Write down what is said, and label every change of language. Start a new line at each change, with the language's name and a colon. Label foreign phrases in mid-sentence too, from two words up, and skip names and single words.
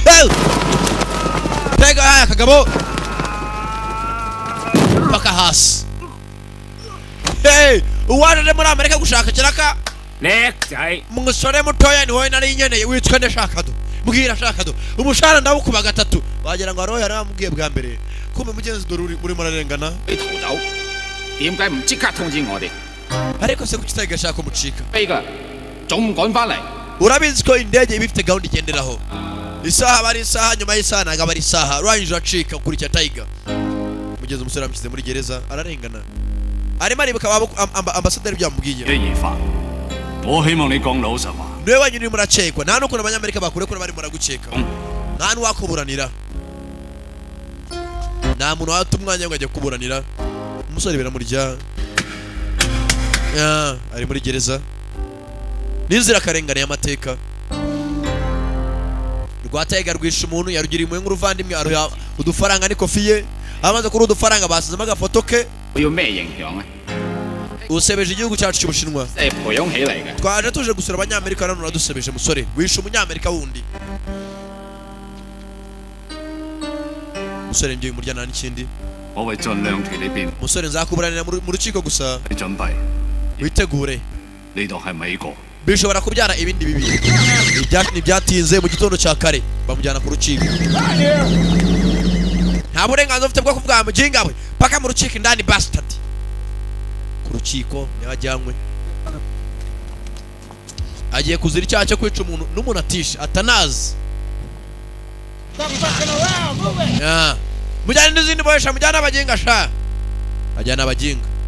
Kinyarwanda: haya kagabo paka hasi uwaje muri Amerika gushaka kiraka
Cantonese: 叻仔，
Kinyarwanda: umusore mutoya ni wowe nari nkeneye witwa Ndashakado mbwira Shakado umushara ndabukuba 3 wagira ngo aroya yaramubwiye bwa mbere kumbe mugenzi dore uri murarengana
Cantonese: 你逃走，點解唔即刻通知我哋？
Kinyarwanda: ariko se kuki Tiger ashaka kumucika
Cantonese: 飛㗎，仲唔趕翻嚟？
Kinyarwanda: urabizi ko indege iba ifite gahunda igenderaho isaha bari isaha nyuma y'isaha ntabwo aba ari isaha urangije uracika ukurikira Tiger mugenzi umusore amushyize muri gereza ararengana arimo aribuka ambasaderi byamubwiye
Cantonese: 嘅疑犯，我希望你講老實話。
Kinyarwanda: niwe wenyine urimo uracekwa nta n'ukuntu abanyamerika bakurekura barimo baragukeka nta n'uwakuburanira nta muntu wata umwanya ngo ajya kuburanira umusore biramurya ari muri gereza n'inzirakarengane y'amateka rwa Tiger rwishe umuntu yarugiriye impuhwe nk'uruvandimwe aruha udufaranga n'ikofi ye amaze kuri udufaranga basizemo agafoto ke
Cantonese: 我要咩形象啊？
Kinyarwanda: usebeje igihugu cyacu cy'Ubushinwa
Cantonese: 即係培養起嚟嘅。
Kinyarwanda: twaje tuje gusura abanyamerika none uradusebeje musore wishe umunyamerika wundi musore ngiye muryana n'ikindi
Cantonese: 我會盡量替你辯，
Kinyarwanda: musore nzakuburanira mu rukiko gusa
Cantonese: 你準備
Kinyarwanda: witegure
Cantonese: 呢度係美國，
Kinyarwanda: bishobora kubyara ibindi bibi ntibyatinze mu gitondo cya kare bamujyana ku rukiko nta burenganzira ufite bwo kuvuga muginga we paka mu rukiko indani bastard ku rukiko yajyanywe agiye kuzira icyaha cyo kwica umuntu n'umuntu atishe atanazi mujyane n'izindi bohesha mujyane abaginga sha ajyana abaginga